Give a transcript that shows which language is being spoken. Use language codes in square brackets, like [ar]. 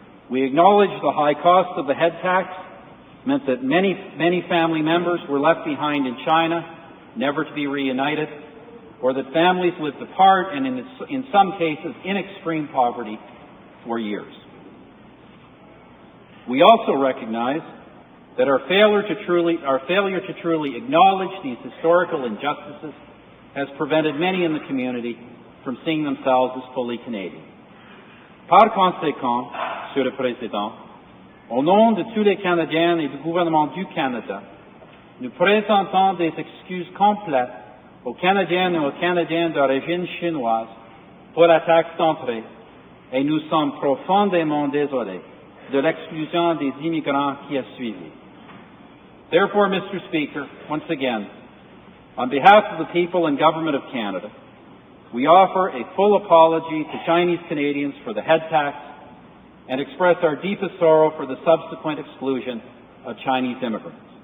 [en] We acknowledge the high cost of the head tax meant that many family members were left behind in China, never to be reunited, or that families lived apart and in some cases in extreme poverty for years. We also recognize that our failure to truly acknowledge these historical injustices has prevented many in the community from seeing themselves as fully Canadian. [fr] Par conséquent, Monsieur le Président, au nom de tous les Canadiens et du gouvernement du Canada, nous présentons des excuses complètes aux Canadiennes et aux Canadiens d'origine chinoise pour la taxe d'entrée, et nous sommes profondément désolés de l'exclusion des immigrants qui a suivi. [en] Therefore, Mr. Speaker, once again, on behalf of the people and government of Canada, we offer a full apology to Chinese Canadians for the head tax and express our deepest sorrow for the subsequent exclusion of Chinese immigrants.